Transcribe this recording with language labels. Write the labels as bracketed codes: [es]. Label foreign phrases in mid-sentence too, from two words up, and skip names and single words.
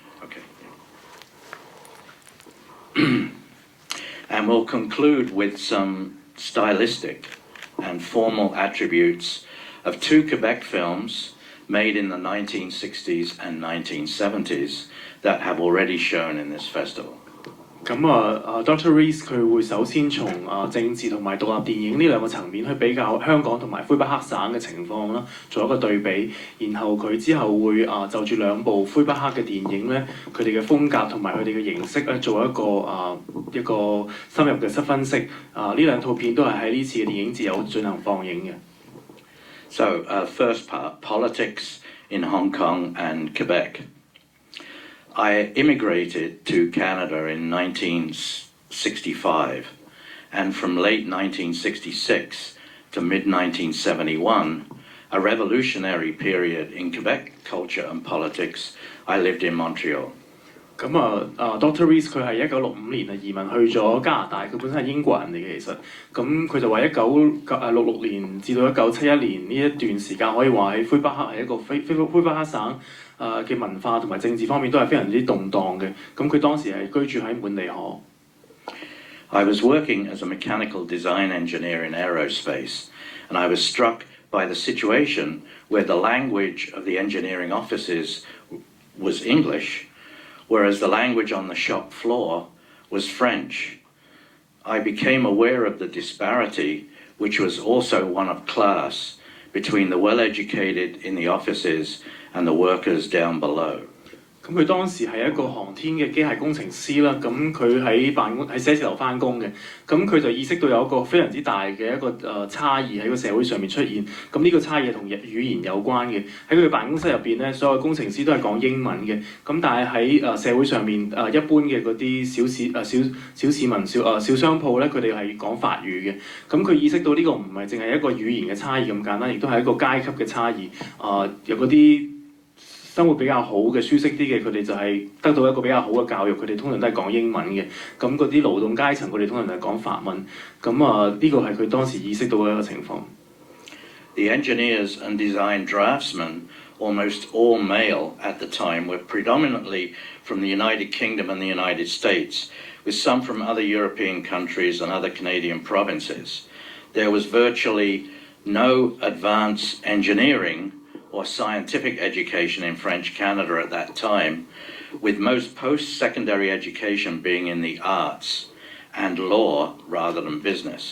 [en] And we'll conclude with some stylistic and formal attributes of two Quebec films made in the 1960s and 1970s that have already shown in this festival. Dr. [yue] Rist 佢會首先從政治同埋獨立電影呢兩個層面去比較香港同埋魁北克省嘅情況啦，做一個對比。然後佢之後會就住兩部魁北克嘅電影咧，佢哋嘅風格同埋佢哋嘅形式咧，做一個深入嘅分析。呢兩套片都係喺呢次嘅電影節有進行放映嘅。 [en] So first part, politics in Hong Kong and Quebec. I immigrated to Canada in 1965, and from late 1966 to mid-1971, a revolutionary period in Quebec culture and politics, I lived in Montreal. Dr. [yue] Rist 佢係1965年移民去咗加拿大，佢本身係英國人嚟嘅其實，咁佢就話1966年至到1971年呢一段時間可以話喺魁北克係一個魁北克省嘅文化同埋政治方面都係非常之動盪嘅，咁佢當時係居住喺滿尼河。 [en] I was working as a mechanical design engineer in aerospace, and I was struck by the situation where the language of the engineering offices was English, whereas the language on the shop floor was French. I became aware of the disparity, which was also one of class, between the well-educated in the offices and the workers down below. [yue] 咁佢當時係一個航天嘅機械工程師啦，咁佢喺寫字樓翻工嘅，咁佢就意識到有一個非常之大嘅一個差異喺個社會上面出現，咁呢個差異係同語言有關嘅。喺佢辦公室入邊咧，所有工程師都係講英文嘅，咁但係喺社會上面一般嘅嗰啲小市民小商鋪咧，佢哋係講法語嘅，咁佢意識到呢個唔係淨係一個語言嘅差異咁簡單，亦都係一個階級嘅差異。有嗰啲生活比較好嘅、舒適啲嘅，佢哋就係得到一個比較好嘅教育，佢哋通常都係講英文嘅。咁嗰啲勞動階層，佢哋通常係講法文。咁呢個係佢當時意識到嘅一個情況。 [en] The engineers and design draftsmen, almost all male at the time, were predominantly from the United Kingdom and the United States, with some from other European countries and other Canadian provinces. There was virtually no advanced engineering or scientific education in French Canada at that time, with most post-secondary education being in the arts and law rather than business.